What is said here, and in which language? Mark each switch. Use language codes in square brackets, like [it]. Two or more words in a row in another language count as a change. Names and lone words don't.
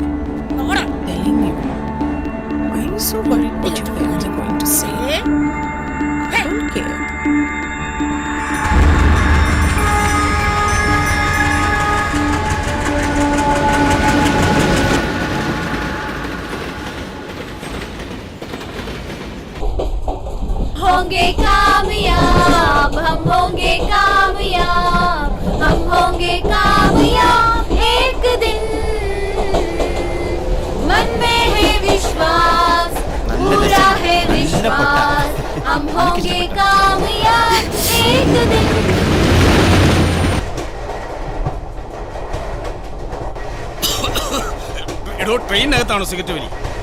[en] I'm telling you. Why are you so worried what your parents are going to say? I don't care. [hi] होंगे कामयाब हम होंगे कामयाब हम होंगे कामयाब एक दिन मन में है विश्वास पूरा है विश्वास हम होंगे कामयाब एक दिन. [ml] എടോ ട്രെയിനകത്താണോ സിഗരറ്റ് വലി?